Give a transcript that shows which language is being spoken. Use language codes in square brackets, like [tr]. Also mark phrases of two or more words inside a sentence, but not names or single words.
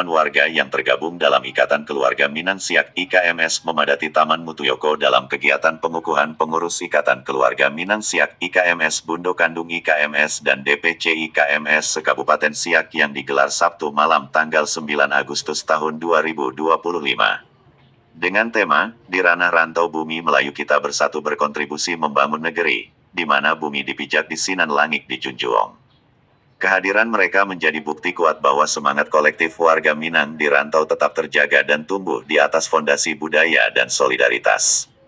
[id] warga yang tergabung dalam Ikatan Keluarga Minang Siak IKMS memadati Taman Motoyoko dalam kegiatan pengukuhan pengurus Ikatan Keluarga Minang Siak IKMS Bundo Kandung IKMS dan DPC IKMS se-Kabupaten Siak yang digelar Sabtu malam tanggal 9 Agustus tahun 2025. Dengan tema, di ranah rantau bumi Melayu kita bersatu berkontribusi membangun negeri, di mana bumi dipijak [min] di sinan langit dijunjung. [id] Kehadiran mereka menjadi bukti kuat bahwa semangat kolektif warga Minang di rantau tetap terjaga dan tumbuh di atas fondasi budaya dan solidaritas.